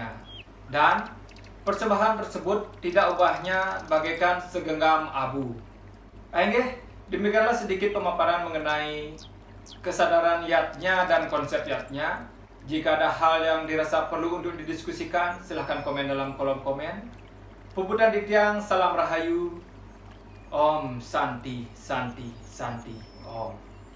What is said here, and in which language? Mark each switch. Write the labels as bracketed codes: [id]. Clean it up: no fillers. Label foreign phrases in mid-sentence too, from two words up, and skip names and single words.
[id] Dan persembahan tersebut tidak ubahnya bagaikan segenggam abu. Demikianlah sedikit pemaparan mengenai kesadaran yatnya dan konsep yatnya. Jika ada hal yang dirasa perlu untuk didiskusikan, silahkan komen dalam kolom komen. [ban] Puputan Dityang, [id] salam rahayu. [sa] Om Santi Santi Santi Om.